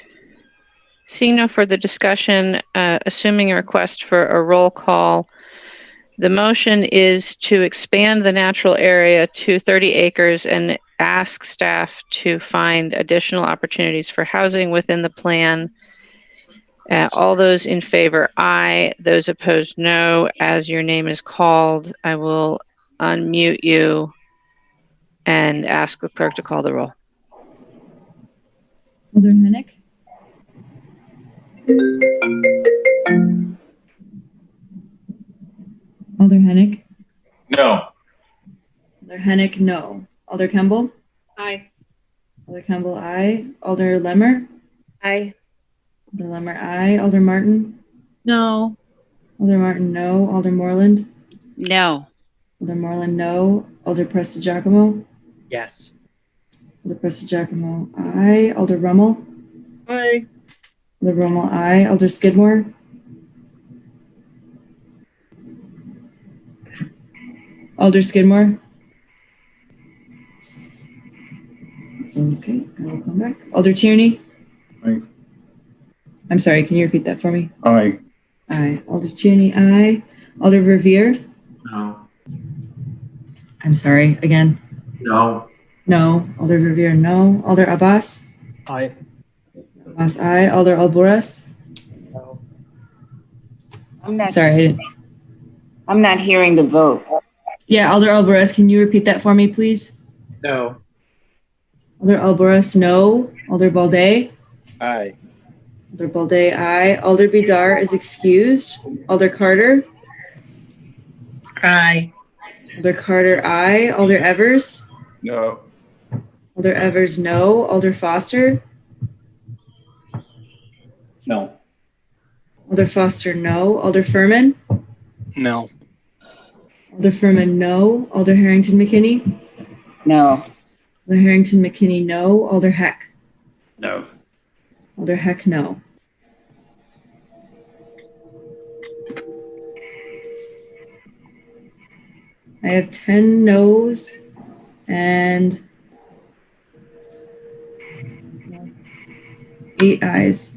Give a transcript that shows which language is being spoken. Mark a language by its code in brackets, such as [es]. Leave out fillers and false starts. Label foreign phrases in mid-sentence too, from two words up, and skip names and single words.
[en] Seeing no further discussion, assuming a request for a roll call, the motion is to expand the natural area to 30 acres and ask staff to find additional opportunities for housing within the plan. All those in favor, aye. Those opposed, no. As your name is called, I will unmute you and ask the clerk to call the roll. Alder Hennick? Alder Hennick? No. Alder Hennick, no. Alder Kemble? Aye. Alder Kemble, aye. Alder Lemmer? Aye. Alder Lemmer, aye. Alder Martin? No. Alder Martin, no. Alder Moreland? No. Alder Moreland, no. Alder Prestigiacomo? Yes. Alder Prestigiacomo, aye. Alder Rummel? Aye. Alder Rummel, aye. Alder Skidmore? Alder Skidmore? Okay, I will come back. Alder Tierney? Aye. I'm sorry, can you repeat that for me? Aye. Aye. Alder Tierney, aye. Alder Verveer? No. I'm sorry, again. No. No. Alder Verveer, no. Alder Abbas? Aye. Abbas, aye. Alder Alboras? No. I'm not. Sorry, I'm not hearing the vote. Yeah, Alder Alboras, can you repeat that for me, please? No. Alder Alboras, no. Alder Balde? Aye. Alder Balde, aye. Alder Bidar is excused. Alder Carter? Aye. Alder Carter, aye. Alder Evers? No. Alder Evers, no. Alder Foster? No. Alder Foster, no. Alder Furman? No. Alder Furman, no. Alder Harrington McKinney? No. Alder Harrington McKinney, no. Alder Heck? No. Alder Heck, no. I have 10 no's and 8 ayes.